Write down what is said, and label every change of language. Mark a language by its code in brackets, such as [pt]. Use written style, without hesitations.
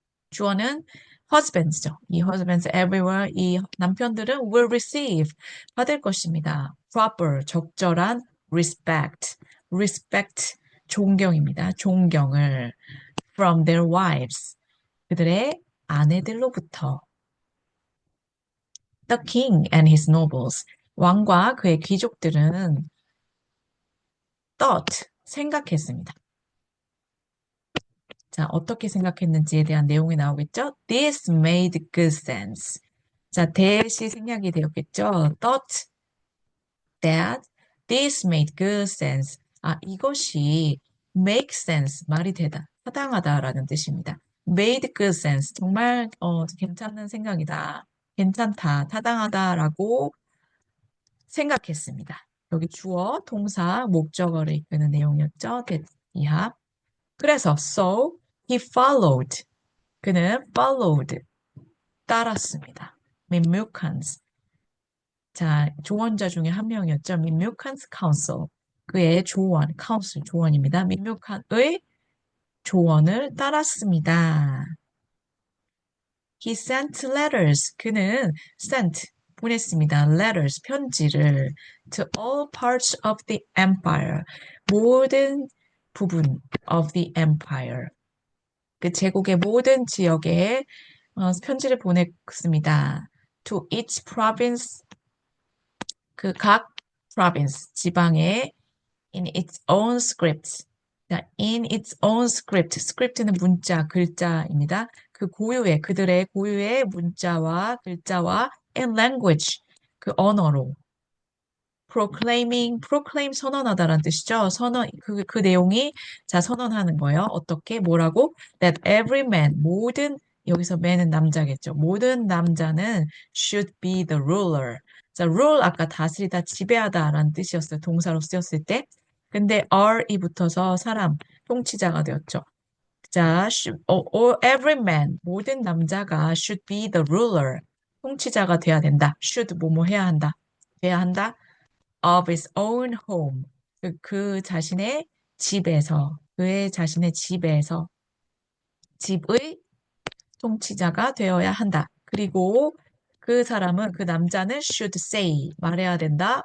[ko] 주어는 husbands죠. 이 [en] husbands everywhere, [ko] 이 남편들은 [en] will receive, [ko] 받을 것입니다. proper, 적절한 respect, 존경입니다. 존경을 [en] from their wives, [ko] 그들의 아내들로부터. [en] The king and his nobles, [ko] 왕과 그의 귀족들은 생각했습니다. 자, 어떻게 생각했는지에 대한 내용이 나오겠죠? [en] This made good sense. [ko] 자, that이 생략이 되었겠죠? [en] Thought that this made good sense. [ko] 이것이 [en] make sense, [ko] 말이 되다, 타당하다라는 뜻입니다. [en] made good sense, [ko] 정말 괜찮은 생각이다, 괜찮다, 타당하다라고 생각했습니다. 여기 주어, 동사, 목적어를 이끄는 내용이었죠? that 이하. 그래서 [en] so he followed. [ko] 그는 followed. 따랐습니다. 민뮤칸스. 자, 조언자 중에 한 명이었죠. 민뮤칸스 counsel. 그의 조언입니다. 민뮤칸의 조언을 따랐습니다. [en] He sent letters. [ko] 그는 보냈습니다. [en] letters, [ko] 편지를 [en] to all parts of the empire. [ko] 모든 부분 [en] of the empire. [ko] 그 제국의 모든 지역에 편지를 보냈습니다. [en] To each province, [ko] 그 각 [en] province, [ko] 지방에 [en] in its own script. [ko] in its own script는 문자, 글자입니다. 그들의 고유의 문자와 글자와 [en] and language, [ko] 그 언어로. proclaim 선언하다라는 뜻이죠. 그 내용이 선언하는 거예요. 어떻게, 뭐라고? [en] That every man, [ko] 여기서 man은 남자겠죠. 모든 남자는 [en] should be the ruler. [ko] 자, rule 아까 다스리다, 지배하다라는 뜻이었어요. 동사로 쓰였을 때. 근데 re이 붙어서 통치자가 되었죠. [en] 자, or every man, [ko] 모든 남자가 [en] should be the ruler, [ko] 통치자가 돼야 된다. should 뭐뭐 해야 한다. 돼야 한다. [en] of his own home, [ko] 그 자신의 집에서, 그의 자신의 집에서, 집의 통치자가 되어야 한다. 그리고 그 사람은, 그 남자는 [en] should say, [ko] 말해야 된다.